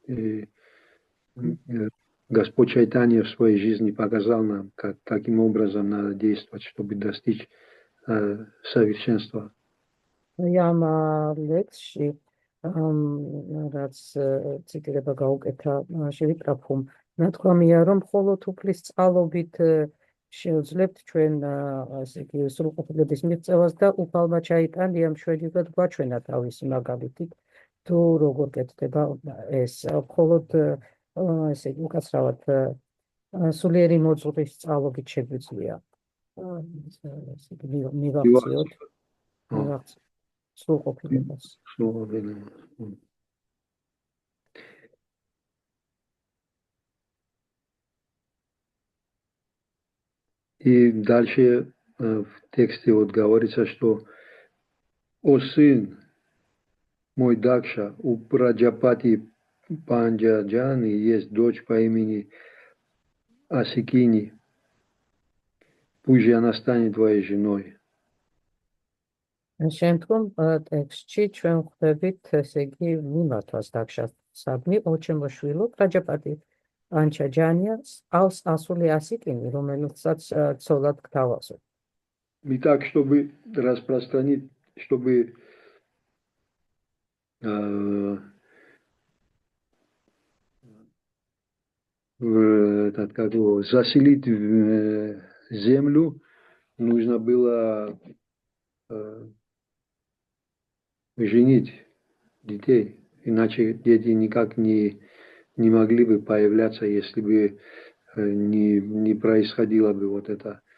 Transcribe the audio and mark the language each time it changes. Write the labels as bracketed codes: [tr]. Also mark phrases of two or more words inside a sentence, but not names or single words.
[ru] Господь Чайтанья в своей жизни показал нам, каким образом надо действовать, чтобы достичь совершенства. [ka] Am ლექსში რაც ციტირება გაუკეთა შევიკრაფხում, ნათქვამია, რომ მხოლოდ უფლის წყალობით შევძლებთ ჩვენ ასე იგი სრულყოფილების მიღწევას და უფალმა ჩაიტანიამ მშვენივრად გვაჩვენა თავისი მაგალითით, თუ როგორ კეთდება ეს მხოლოდ ასე იგი უკაცრავად სულიერი მოძღვრის წყალობით შეგვიძლია მივაღწიოთ სრულყოფილებას. [ru] И дальше в тексте вот говорится, что «О сын мой Дакша, у Праджапати Панджаджани есть дочь по имени Асикини, пусть же она станет твоей женой». [ka] შემდგომ ტექსტში ჩვენ ხვდებით, ესე იგი, მიმართვას დაქშასადმი, ოჩემო შვილო, პრაჯაპატი პანჩაჯანია, ყავს ასული ასიკინი, რომელსაც ცოლად გთავაზობ. [ru] И так, чтобы распространить, чтобы заселить землю, нужно было женить детей, иначе дети никак не могли бы появляться, если бы не происходило бы вот это.